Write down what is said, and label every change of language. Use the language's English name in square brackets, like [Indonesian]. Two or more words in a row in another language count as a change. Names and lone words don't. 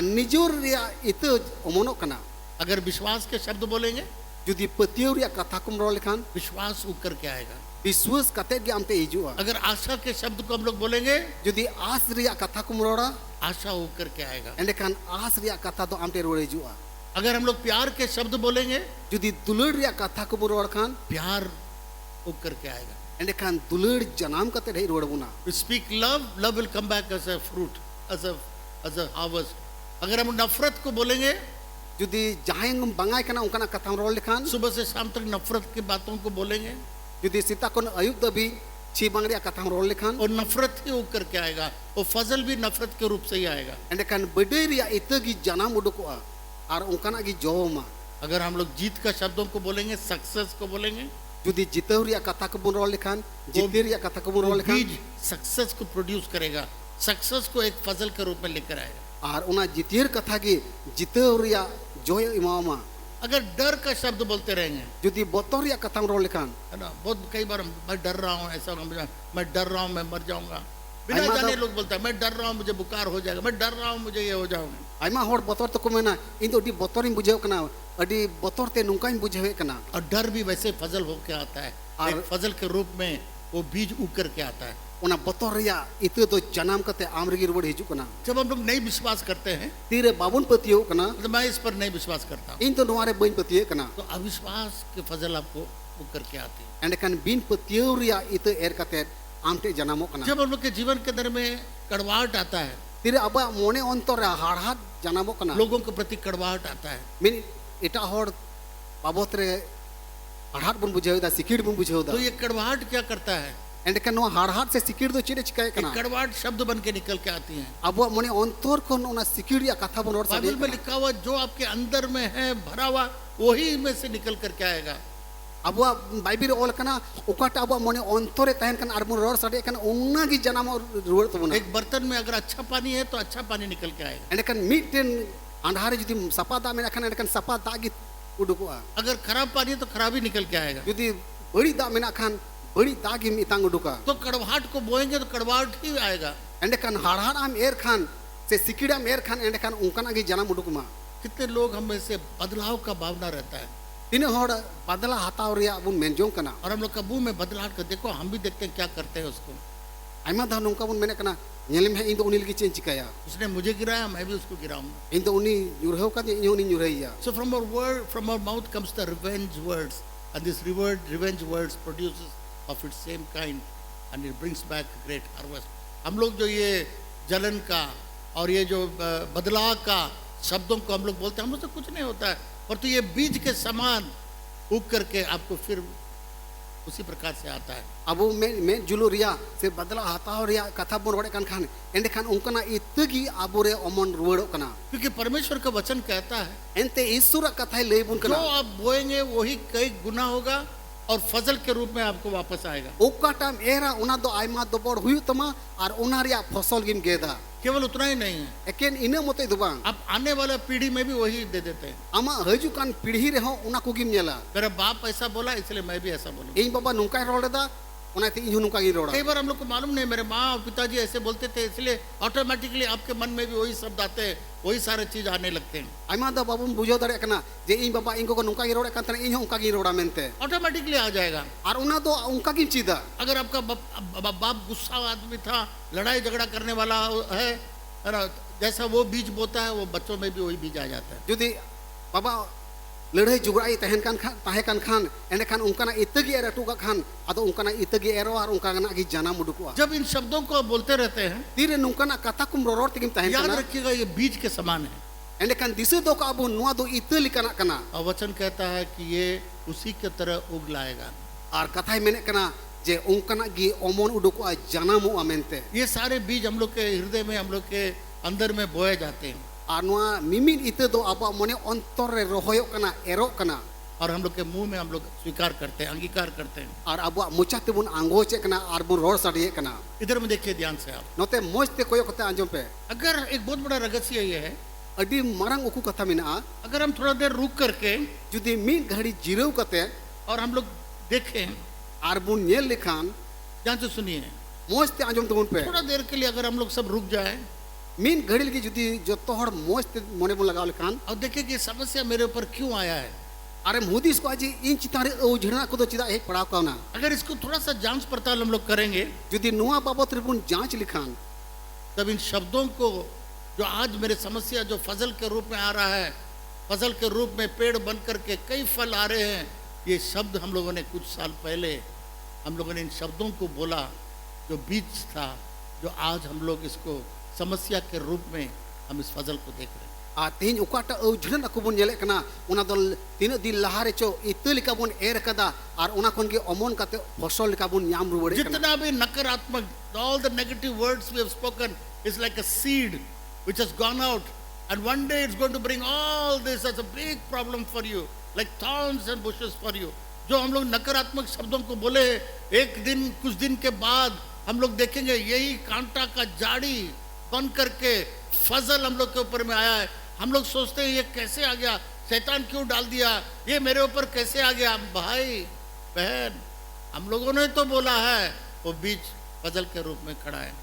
[Santali] ᱟᱨ ᱱᱤᱡᱚᱨ ᱨᱮᱭᱟᱜ ᱤᱛᱟᱹ ᱚᱢᱚᱱᱚᱜ ᱠᱟᱱᱟ [Hindi] अगर विश्वास के शब्द बोलेंगे, [Santali] ᱡᱩᱫᱤ ᱯᱟᱹᱛᱭᱟᱹᱣ ᱨᱮᱭᱟᱜ ᱠᱟᱛᱷᱟ ᱠᱚᱢ ᱨᱚᱲ ᱞᱮᱠᱷᱟᱱ [Hindi] विश्वास उकर के आएगा। [Santali] ᱵᱤᱥᱣᱟᱥ ᱠᱟᱛᱮᱫ ᱜᱮ ᱟᱢᱛᱮ ᱦᱤᱡᱩᱜᱼᱟ [Hindi] अगर आशा के शब्द को हम लोग बोलेंगे, [Santali] ᱡᱩᱫᱤ ᱟᱸᱥ ᱨᱮᱭᱟᱜ ᱠᱟᱛᱷᱟ ᱠᱚᱢ ᱨᱚᱲᱟ [Hindi] आशा उकर के आएगा। [Santali] ᱮᱸᱰᱮᱠᱷᱟᱱ ᱟᱸᱥ ᱨᱮᱭᱟᱜ ᱠᱟᱛᱷᱟ ᱫᱚ ᱟᱢ ᱴᱷᱮᱱ ᱨᱩᱣᱟᱹᱲ ᱦᱤᱡᱩᱜᱼᱟ [Hindi] अगर हम लोग प्यार के शब्द बोलेंगे, [Santali] ᱡᱩᱫᱤ ᱫᱩᱞᱟᱹᱲ ᱨᱮᱭᱟᱜ ᱠᱟᱛᱷᱟ ᱠᱚᱵᱚᱱ ᱨᱚᱲ ᱠᱷᱟᱱ [Hindi] प्यार उकर के आएगा। [Santali] ᱮᱸᱰᱮᱠᱷᱟन ᱫᱩᱞᱟᱹᱲ ᱡᱟᱱᱟᱢ ᱠᱟᱛᱮᱫ ᱦᱮᱡ ᱨᱩᱣᱟᱹᱲ ᱵᱚᱱᱟ [English] We speak love, love will come back as a fruit, as a harvest। [Hindi] अगर हम नफरत को बोलेंगे, [Santali] ᱡᱩᱫᱤ ᱡᱟᱦᱟᱸᱭ ᱵᱟᱝᱟᱭ ᱠᱟᱱᱟ ᱚᱱᱠᱟᱱᱟᱜ ᱠᱟᱛᱷᱟᱢ ᱨᱚᱲ ᱞᱮᱠᱷᱟन [Hindi] सुबह से शाम तक नफरत की बातों को बोलेंगे [Santali] ᱡᱩᱫᱤ ᱥᱮᱛᱟᱜ ᱠᱷᱚᱱ ᱟᱹᱭᱩᱵ ᱫᱷᱟᱹᱵᱤᱡ ᱪᱷᱤ ᱵᱟᱝ ᱨᱮᱭᱟᱜ ᱠᱟᱛᱷᱟᱢ ᱨᱚᱲ ᱞᱮᱠᱷᱟन [Hindi] और नफरत ही उकर के आएगा, और फजल भी नफरत के रूप से ही आएगा। [Santali] ᱮᱸᱰᱮᱠᱷᱟन ᱵᱟᱹᱰᱟᱹᱭ ᱨᱮᱭᱟᱜ ᱤᱛᱟᱹ ᱜᱮ ᱡᱟᱱᱟᱢ उडुᱠᱚᱜᱼᱟ ᱟᱨ ᱚᱱᱠᱟᱱᱟᱜ ᱜᱮ ᱡᱚᱢᱟ [Hindi] अगर हम लोग जीत का शब्दों को बोलेंगे, सक्सेस को बोलेंगे, [Santali] ᱡᱩᱫᱤ ᱡᱤᱛᱟᱹᱣ ᱨᱮᱭᱟᱜ ᱠᱟᱛᱷᱟ ᱠᱚᱵᱚᱱ ᱨᱚᱲ ᱞᱮᱠᱷᱟन ᱡᱤᱛᱟᱹᱣ ᱨᱮᱭᱟᱜ ᱠᱟᱛᱷᱟ ᱠᱚᱵᱚᱱ ᱨᱚᱲ ᱞᱮᱠᱷᱟन [Hindi] बीज सक्सेस को प्रोड्यूस करेगा, सक्सेस को एक फजल के रूप में लेकर आएगा। [Santali] ᱟᱨ ᱚᱱᱟ ᱡᱤᱛᱭᱟᱹᱨ ᱠᱟᱛᱷᱟ ᱜᱮ ᱡᱤᱛᱟᱹᱣ ᱨᱮᱭᱟᱜ ᱡᱚᱭ ᱮᱢᱟᱣᱟᱢᱟ [Hindi] अगर डर का शब्द बोलते रहेंगे, [Santali] ᱡᱩᱫᱤ ᱵᱚᱛᱚᱨ ᱨᱮᱭᱟᱜ कथाम ᱨᱚᱲ ᱞᱮᱠᱷᱟन [Hindi] है ना, बहुत कई बार मैं डर रहा हूँ, ऐसा होगा, मैं डर रहा हूँ, मैं मर जाऊंगा, बिना आइमा जाने तो- लोग बोलते हैं मैं डर रहा हूँ, मुझे बुखार हो जाएगा, मैं डर रहा हूँ, मुझे ये हो जाऊंगा। [Santali] ᱟᱭᱢᱟ ᱦᱚᱲ ᱵᱚᱛᱚᱨ ᱛᱮᱠᱚ ᱢᱮᱱᱟ ᱤᱧ ᱫᱚ ᱟᱹᱰᱤ ᱵᱚᱛᱚᱨᱤᱧ ᱵᱩᱡᱷᱟᱹᱣ ᱠᱟᱱᱟ ᱟᱹᱰᱤ ᱵᱚᱛᱚᱨ ᱛᱮ ᱱᱚᱝᱠᱟᱧ ᱵᱩᱡᱷᱟᱹᱣᱮᱫ ᱠᱟᱱᱟ [Hindi] और डर भी वैसे फजल होके आता है, और- एक फजल के रूप में वो बीज उकर के आता है। [Santali] ᱚᱱᱟ ᱵᱚᱛᱚᱨ ᱨᱮᱭᱟᱜ ᱤᱛᱟᱹ ᱫᱚ ᱡᱟᱱᱟᱢ ᱠᱟᱛᱮ ᱟᱢ ᱨᱮᱜᱮ ᱨᱩᱣᱟᱹᱲ ᱦᱤᱡᱩᱜ ᱠᱟᱱᱟ [Hindi] जब हम लोग नहीं विश्वास करते हैं [Santali] ᱛᱤᱨᱮ ᱵᱟᱵᱚᱱ ᱯᱟᱹᱛᱭᱟᱹᱣ ᱠᱟᱱᱟ [Hindi] तो मैं इस पर नहीं विश्वास करता हूँ, [Santali] ᱤᱧ ᱫᱚ ᱱᱚᱣᱟ ᱨᱮ ᱵᱟᱹᱧ ᱯᱟᱹᱛᱭᱟᱹᱜ ᱠᱟᱱᱟ [Hindi] तो अविश्वास के फजल आपको उकर के आती है। [Santali] ᱮᱸᱰᱮᱠᱷᱟᱱ ᱵᱤᱱ ᱯᱟᱹᱛᱭᱟᱹᱣ ᱨᱮᱭᱟᱜ ᱤᱛᱟᱹ ᱮᱨ ᱠᱟᱛᱮ ᱟᱢ ᱴᱷᱮᱱ ᱡᱟᱱᱟᱢᱚᱜ ᱠᱟᱱᱟ [Hindi] जब हम लोग के जीवन के अंदर में कड़वाहट आता है, [Santali] ᱛᱤᱨᱮ ᱟᱵᱚᱣᱟᱜ ᱢᱚᱱᱮ ᱚᱱᱛᱚᱨ ᱨᱮ ᱦᱟᱲᱦᱟᱫ ᱡᱟᱱᱟᱢᱚᱜ ᱠᱟᱱᱟ [Hindi] लोगों के प्रति कड़वाहट आता है, [Santali] ᱢᱤᱫ ᱮᱴᱟᱜ ᱦᱚᱲ ᱵᱟᱵᱚᱫ ᱨᱮ ᱦᱟᱲᱦᱟᱫ ᱵᱚᱱ ᱵᱩᱡᱷᱟᱹᱣᱮᱫᱟ ᱥᱤᱠᱤᱲ ᱵᱚᱱ ᱵᱩᱡᱷᱟᱹᱣᱮᱫᱟ [Hindi] तो ये कड़वाहट क्या करता है? [Santali] ᱮᱸᱰᱮᱠᱷᱟᱱ ᱱᱚᱣᱟ ᱦᱟᱲᱦᱟᱫ ᱥᱮ ᱥᱤᱠᱤᱲ ᱫᱚ ᱪᱮᱫ ᱮ ᱪᱤᱠᱟᱹᱭᱮᱫ [Hindi] एक ᱠᱟᱱᱟ कड़वाहट शब्द बन के निकल के आती हैं। ᱟᱵᱚᱣᱟᱜ ᱢᱚᱱᱮ ᱚᱱᱛᱚᱨ ᱠᱷᱚᱱ ᱚᱱᱟ ᱥᱤᱠᱤᱲ ᱨᱮᱭᱟᱜ ᱠᱟᱛᱷᱟ ᱵᱚᱱ ᱨᱚᱲ बाइबल ᱥᱟᱰᱮᱭᱮᱫ में ᱠᱟᱱᱟ लिखा हुआ जो आपके अंदर में है भरा हुआ वही में से निकल करके आएगा। [Santali] abuwa Bible ol kana okata abuwa mone ontore tahen kan ar bun ror sade kan onna gi janam ruwar tabuna [Hindi] एक बर्तन में अगर अच्छा पानी है तो अच्छा पानी निकल के आएगा, [Santali] ende kan mitten andhare judi sapa da mena kan ende kan sapa da gi udukoa [Hindi] अगर खराब पानी है तो खराब ही निकल के आएगा। [Santali] judi bari da mena kan bari da gi mitang uduka [Hindi] तो कड़वाहट को बोएंगे तो कड़वाहट ही आएगा। [Santali] ende kan harhar am er khan se sikidam er khan ende kan unkana gi janam udukuma [Hindi] कितने लोग हमें से बदलाव का भावना रहता है [Santali] tine hor badala hataw riya bun menjong kana [Hindi] और हम लोग का मुंह में बदलाव कर देखो, हम भी देखते हैं क्या करते हैं उसको। [Santali] aima da nungka bun mena kana nyelim he indo unil gi chen chikaya [Hindi] उसने मुझे गिराया, मैं भी उसको गिराऊंगा। [Santali] indo uni nyurhau ka ni uni nyurhaiya [English] So from our mouth comes the revenge words, and this revenge words produces of its same kind, and it brings back great harvest. [Hindi] हम लोग जो ये जलन का और ये जो बदलाव का शब्दों को हम लोग बोलते हैं, हम लोग से कुछ नहीं होता है, और तो ये बीज के समान उग करके आपको फिर उसी प्रकार से आता है। [Santali] abu me julu riya se badala hataw riya katha bun rode kan khan ende kan unkana itagi abure omon ruwado kana [Hindi] क्योंकि परमेश्वर का वचन कहता है [Santali] ente isura kathai lei bun [Hindi] जो kana आप बोएंगे वही कई गुना होगा और फजल के रूप में आपको वापस आएगा। [Santali] okatam era una do aima do bor huyu tama ar una riya phosol gim geda [Hindi] केवल उतना ही नहीं है, [Santali] eken ina mote do bang [Hindi] आप आने वाला पीढ़ी में भी वही दे देते हैं। [Santali] ama hajukan pidhi reho una ko gim nyela [Hindi] मेरा बाप ऐसा बोला इसलिए मैं भी ऐसा बोलूं। [Santali] ᱤᱧ ᱵᱟᱵᱟ ᱱᱚᱝᱠᱟᱭ ᱨᱚᱲ ᱞᱮᱫᱟ ᱚᱱᱟᱛᱮ ᱤᱧ ᱦᱚᱸ ᱱᱚᱝᱠᱟ ᱜᱤᱧ रॉड़ा [Hindi] कई बार हम लोग को मालूम नहीं, मेरे माँ और पिताजी ऐसे बोलते थे इसलिए ऑटोमेटिकली आपके मन में भी वही शब्द आते हैं, वही सारे चीज आने लगते हैं, [Santali] ᱟᱭᱢᱟ ᱫᱚ ᱵᱟᱵᱚᱱ ᱵᱩᱡᱷᱟᱹᱣ ᱫᱟᱲᱮᱭᱟᱜ ᱠᱟᱱᱟ ᱡᱮ ᱤᱧ ᱵᱟᱵᱟ ᱤᱧ ᱜᱚᱜᱚ ᱱᱚᱝᱠᱟ ᱜᱤᱧ ᱨᱚᱲᱮᱫ ᱠᱟᱱ ᱛᱟᱦᱮᱱᱟ ᱤᱧ ᱦᱚᱸ ᱚᱱᱠᱟ ᱜᱤᱧ ᱨᱚᱲᱟ mente [Hindi] ऑटोमेटिकली आ जाएगा। [Santali] ᱟᱨ ᱚᱱᱟ ᱫᱚ ᱚᱱᱠᱟ ᱜᱤᱧ ᱪᱮᱫᱟ [Hindi] अगर आपका बाप गुस्सा आदमी था, लड़ाई झगड़ा करने वाला है ना, जैसा वो बीज बोता है वो बच्चों में भी वही बीज आ जाता है। [Santali] ᱡᱩᱫᱤ ᱵᱟᱵᱟ ᱞᱟᱹᱲᱦᱟᱹᱭ ᱡᱩᱜᱲᱟᱭ ᱛᱟᱦᱮᱱ ᱠᱟᱱ ᱠᱷᱟन ᱮᱸᱰᱮᱠᱷᱟᱱ ᱚᱱᱠᱟᱱᱟᱜ ᱤᱛᱟᱹᱜᱮ ᱮᱨ ᱦᱚᱴᱚ ᱠᱟᱜ ᱠᱷᱟᱱ ᱟᱫᱚ ᱚᱱᱠᱟᱱᱟᱜ ᱤᱛᱟᱹᱜᱮ ᱮᱨᱚᱜᱼᱟ ᱟᱨ ᱚᱱᱠᱟᱱᱟᱜ ᱜᱮ ᱡᱟᱱᱟᱢ ᱩᱰᱩᱠᱚᱜᱼᱟ [Hindi] जब इन शब्दों को आप बोलते रहते हैं, [Santali] ᱛᱤᱨᱮ ᱱᱚᱝᱠᱟᱱᱟᱜ ᱠᱟᱛᱷᱟ ᱠᱚᱢ ᱨᱚᱨᱚᱲ ᱛᱮᱜᱮᱢ ᱛᱟᱦᱮᱱ [Hindi] याद ᱠᱟᱱᱟ रखिएगा ये बीज के समान है। [Santali] ᱮᱸᱰᱮᱠᱷᱟᱱ ᱫᱤᱥᱟᱹ ᱫᱚ ᱠᱟᱜ ᱵᱚᱱ ᱱᱚᱣᱟ ᱫᱚ ᱤᱛᱟᱹ ᱞᱮᱠᱟᱱᱟᱜ ᱠᱟᱱᱟ [Hindi] और वचन कहता है कि ये उसी के तरह उग लाएगा। [Santali] ᱟᱨ ᱠᱟᱛᱷᱟᱭ ᱢᱮᱱᱮᱫ ᱠᱟᱱा ᱡᱮ ᱚᱱᱠᱟᱱᱟᱜ ᱜᱮ ᱚᱢᱚᱱ उडुᱠᱚᱜᱼᱟ ᱡᱟᱱᱟᱢᱚᱜᱼᱟ mente [Hindi] ये सारे बीज हम लोग के हृदय में, हम लोग के अंदर में बोए जाते हैं, [Santali] ᱟᱨ ᱱᱚᱣᱟ ᱢᱤᱢᱤᱫ ᱤᱛᱟᱹ ᱫᱚ ᱟᱵᱚᱣᱟᱜ ᱢᱚᱱᱮ ᱚᱱᱛᱚᱨ ᱨᱮ ᱨᱚᱦᱚᱭᱚᱜ ᱠᱟᱱᱟ ᱮᱨᱚᱜ ᱠᱟᱱᱟ [Hindi] और हम लोग के मुंह में हम लोग स्वीकार करते हैं, अंगीकार करते हैं। [Santali] ᱟᱨ ᱟᱵᱚᱣᱟᱜ ᱢᱚᱪᱟ ᱛᱮᱵᱚᱱ ᱟᱸᱜᱚᱪᱮᱫ ᱠᱟᱱᱟ ᱟᱨ ᱵᱚᱱ ᱨᱚᱲ ᱥᱟᱰᱮᱭᱮᱫ ᱠᱟᱱᱟ [Hindi] इधर में देखिए ध्यान से आप, [Santali] ᱱᱚᱛᱮ ᱢᱚᱡᱽ ᱛᱮ ᱠᱚᱭᱚᱜ ᱠᱟᱛᱮ ᱟᱸᱡᱚᱢ ᱯᱮ [Hindi] अगर एक बहुत बड़ा रहस्य ये है, [Santali] ᱟᱹᱰᱤ ᱢᱟᱨᱟᱝ ᱩᱠᱩ ᱠᱟᱛᱷᱟ ᱢᱮᱱᱟᱜᱼᱟ [Hindi] अगर हम थोड़ा देर रुक करके [Santali] ᱡᱩᱫᱤ ᱢᱤᱫ ᱜᱷᱟᱹᱲᱤ ᱡᱤᱨᱟᱹᱣ ᱠᱟᱛᱮ [Hindi] और हम लोग देखें, [Santali] ᱟर ᱵᱚᱱ ᱧᱮᱞ ᱞᱮᱠᱷᱟन [Hindi] ध्यान से सुनिए, [Santali] ᱢᱚᱡᱽ ᱛᱮ ᱟᱸᱡᱚᱢ ᱛᱟᱵᱚᱱ ᱯᱮ [Hindi] थोड़ा देर के लिए अगर हम लोग सब रुक जाए [Santali] ᱢᱤᱫ ᱜᱷᱟᱹᱲᱤ ᱞᱟᱹᱜᱤᱫ ᱡᱩᱫᱤ ᱡᱚᱛᱚ ᱦᱚᱲ ᱢᱚᱡᱽ ᱛᱮ ᱢᱚᱱᱮ ᱵᱚᱱ ᱞᱟᱜᱟᱣ ᱞᱮᱠᱷᱟन [Hindi] और देखें कि ये समस्या मेरे ऊपर क्यों आया है। [Santali] ᱟᱨᱮᱢ ᱦᱩᱫᱤᱥ ᱠᱚᱜᱼᱟ ᱡᱮ ᱤᱧ ᱪᱮᱛᱟᱱ ᱨᱮ ᱟᱹᱣᱡᱷᱟᱹᱲᱟᱜ ᱠᱚᱫᱚ ᱪᱮᱫᱟᱜ ᱦᱮᱡ ᱯᱟᱲᱟᱣ ᱠᱟᱣᱱᱟ [Hindi] अगर इसको थोड़ा सा जांच पड़ताल हम लोग करेंगे, [Santali] ᱡᱩᱫᱤ ᱱᱚᱣᱟ बाबत ᱨᱮᱵᱚᱱ ᱡᱟᱸᱪ ᱞᱮᱠᱷᱟन [Hindi] तब इन शब्दों को जो आज मेरे समस्या जो फजल के रूप में आ रहा है, फजल के रूप में पेड़ बन करके कई फल आ रहे हैं, ये शब्द हम लोगों ने कुछ साल पहले हम लोगों ने इन शब्दों को बोला, जो बीज था, जो आज हम लोग इसको समस्या के रूप में हम इस फजल को देख रहे हैं। [Santali] ᱟᱨ ᱛᱮᱦᱮᱧ ᱚᱠᱟᱴᱟᱜ ᱟᱹᱣᱡᱷᱟᱹᱲᱟᱜ ᱠᱚᱵᱚᱱ ᱧᱮᱞᱮᱫ ᱠᱟᱱᱟ ᱚᱱᱟ ᱫᱚ ᱛᱤᱱᱟᱹᱜ ᱫᱤᱱ ᱞᱟᱦᱟ ᱨᱮᱪᱚ ᱤᱛᱟᱹ ᱞᱮᱠᱟ ᱵᱚᱱ ᱮᱨ ᱠᱟᱫᱟ ᱟᱨ ᱚᱱᱟ ᱠᱷᱚᱱ ᱜᱮ ᱚᱢᱚᱱ ᱠᱟᱛᱮ ᱯᱷᱚᱥᱚᱞ ᱞᱮᱠᱟ ᱵᱚᱱ ᱧᱟᱢ ᱨᱩᱣᱟᱹᱲᱮᱫ ᱠᱟᱱᱟ [Hindi] जितना भी नकारात्मक, [English] all the negative words we have spoken is like a seed which has gone out, and one day it's going to bring all this as a big problem for you, like thorns and bushes for you. [Hindi] जो हम लोग नकारात्मक शब्दों को बोले, एक दिन कुछ दिन के बाद हम लोग देखेंगे यही कांटा का जाड़ी बन करके फजल हम लोग के ऊपर में आया है। हम लोग सोचते हैं ये कैसे आ गया, शैतान क्यों डाल दिया, ये मेरे ऊपर कैसे आ गया। भाई बहन, हम लोगों ने तो बोला है, वो बीज फजल के रूप में खड़ा है।